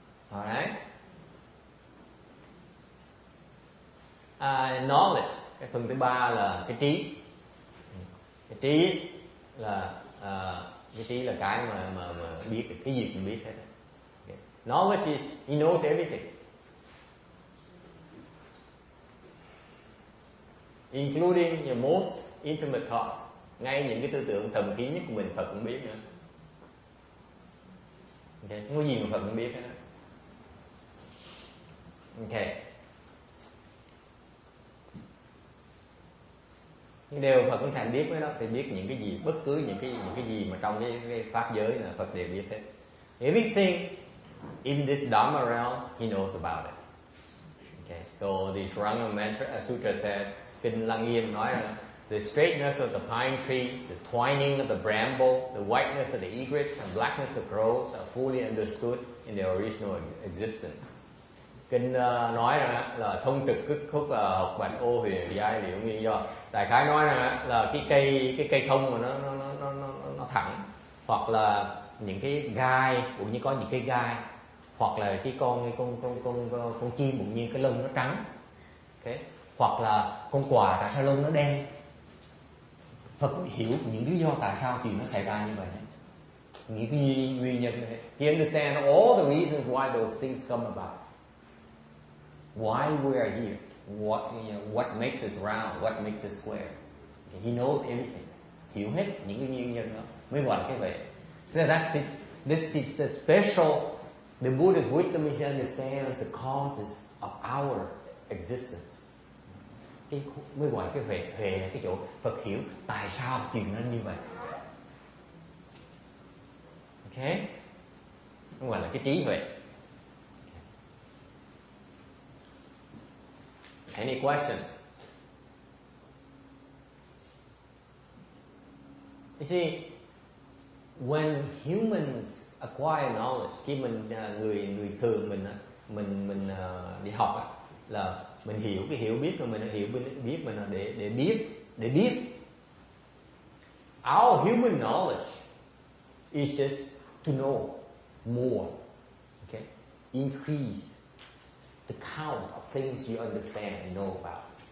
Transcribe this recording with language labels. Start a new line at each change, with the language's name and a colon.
English: Alright.
Vietnamese: Knowledge, cái phần thứ ba là cái trí. Cái trí là cái mà biết, cái gì cũng biết hết.
English: Okay. Knowledge is he knows everything, including your most intimate thoughts.
Vietnamese: Ngay những cái tư tưởng thầm kín nhất của mình Phật cũng biết nữa. Okay. Không có gì mà Phật cũng biết hết.
English: Okay.
Vietnamese: Nhưng điều Phật cũng thành biết với đó, thì biết những cái gì, bất cứ những cái gì mà trong cái pháp giới là Phật đều biết hết.
English: Everything in this Dharma realm, he knows about it. Okay. So the Suranga Sutra says,
Vietnamese: Kinh Lăng Nghiêm nói rằng
English: the straightness of the pine tree, the twining of the bramble, the whiteness of the egret, and blackness of crows are fully understood in their original existence.
Vietnamese: Kinh nói rằng là thông trực cức khúc học bạch ô huyền giai liệu nguyên do. Đại khái nói rằng là cái cây thông mà nó thẳng, hoặc là những cái gai cũng như có những cái gai, hoặc là cái con chim cũng như cái lông nó trắng. Okay. Hoặc là con quà tại sao lông nó đen. Phật hiểu những lý do tại sao chuyện nó xảy ra như vậy. Những cái nguyên nhân này.
English: He understands all the reasons why those things come about. Why we are here, what makes us round, what makes us square. He knows everything.
Vietnamese: Hiểu hết những cái nguyên nhân đó mới gọi là cái vậy.
English: So this is the special. The Buddha's wisdom is understands the causes of our existence.
Vietnamese: Cái mới gọi là cái huệ là cái chỗ Phật hiểu tại sao chuyện nó như vậy. Okay, mới gọi là cái trí huệ.
English: Any questions? You see, when humans acquire knowledge,
Vietnamese: khi mình người thường mình đi học là mình hiểu cái hiểu biết của mình, hiểu biết mình là để biết.
English: Our human knowledge is just to know more. Okay, increase the count of things you understand and know about.